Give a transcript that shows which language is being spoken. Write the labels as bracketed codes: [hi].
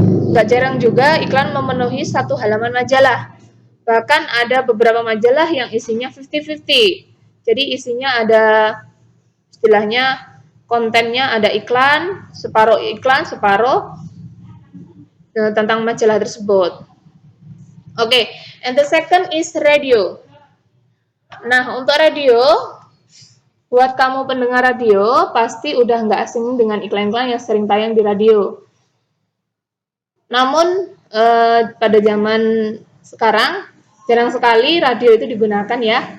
[id] Gak jarang juga iklan memenuhi satu halaman majalah. Bahkan ada beberapa majalah yang isinya 50-50. Jadi isinya ada, istilahnya kontennya ada iklan, separuh tentang majalah tersebut. [en] Okay, and the second is radio. [id] Nah, untuk radio, buat kamu pendengar radio, pasti udah nggak asing dengan iklan-iklan yang sering tayang di radio. Namun, pada zaman sekarang, jarang sekali radio itu digunakan ya.